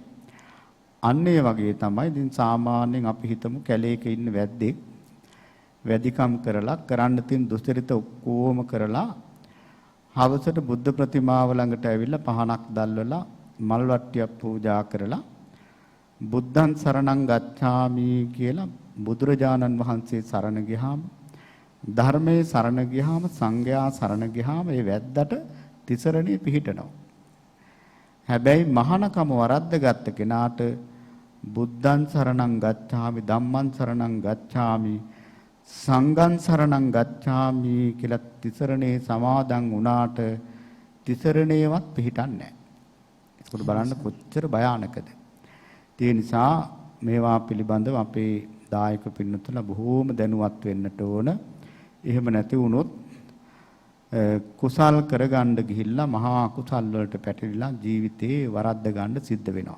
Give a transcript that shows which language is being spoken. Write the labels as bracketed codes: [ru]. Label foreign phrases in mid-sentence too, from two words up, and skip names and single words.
[si] අන්න ඒ වගේ තමයි ඉතින් සාමාන්‍යයෙන් අපි හිතමු කැලේක ඉන්න වැද්දෙක් වැඩිකම් කරලා කරන්න තියෙන දුස්තරිත ඔක්කොම කරලා හවසට බුද්ධ ප්‍රතිමාව ළඟට ඇවිල්ලා පහනක් දැල්වලා මල් වට්ටියක් පූජා කරලා [pi] බුද්ධං සරණං ගච්ඡාමි [si] කියලා බුදුරජාණන් වහන්සේ සරණ ගියාම ධර්මයේ සරණ ගියාම සංඝයා සරණ ගියාම ඒ වැද්දට තිසරණේ පිහිටනවා. හැබැයි මහානකම වරද්දගත්ත කෙනාට [pi] බුද්ධං සරණං ගච්ඡාමි ධම්මං සරණං ගච්ඡාමි සංඝං සරණං ගච්ඡාමි [si] කියලා තිසරණේ සමාදන් වුණාට තිසරණේවත් පිහිටන්නේ නැහැ. ඒක බලන්න කොච්චර භයානකද. ඒ නිසා මේවා පිළිබඳව අපේ දායක පින්නතුලා බොහෝම දැනුවත් වෙන්නට ඕන. එහෙම නැති වුණොත් කුසල් කරගන්න ගිහිල්ලා මහා කුසල් වලට පැටලිලා ජීවිතේ වරද්ද ගන්න සිද්ධ වෙනවා.